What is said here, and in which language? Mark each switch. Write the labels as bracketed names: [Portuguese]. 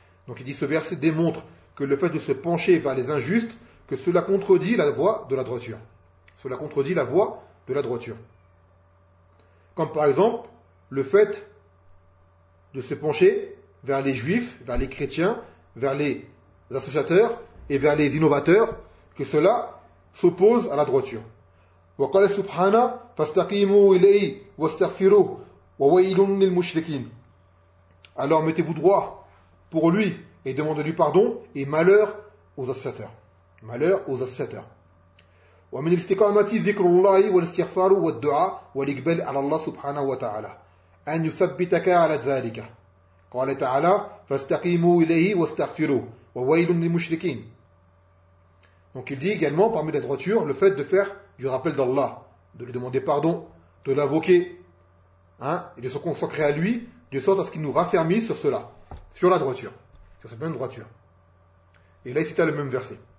[French] Donc il dit, ce verset démontre que le fait de se pencher vers les injustes, que cela contredit la voie de la droiture. Cela contredit la voie de la droiture. Comme par exemple, le fait de se pencher vers les juifs, vers les chrétiens, vers les associateurs et vers les innovateurs, que cela s'oppose à la droiture. [Arabic] وقال سبحانه فاستقيموا إليه واستغفروه وويل للمشركين. [French] Alors mettez-vous droit pour lui et demandez-lui pardon et malheur aux associateurs. Malheur aux associateurs. [Arabic] ومن الاستقامة ذكر الله والاستغفار والدعاء والإقبال على الله سبحانه وتعالى أن يثبتك على ذلك. قال تعالى فاستقيموا إليه واستغفروه وويل للمشركين. [French] Donc il dit également, parmi la droiture, le fait de faire du rappel d'Allah, de lui demander pardon, de l'invoquer, hein, et de se consacrer à lui, de sorte à ce qu'il nous raffermisse sur cela, sur la droiture, sur cette même droiture. Et là, il cita le même verset.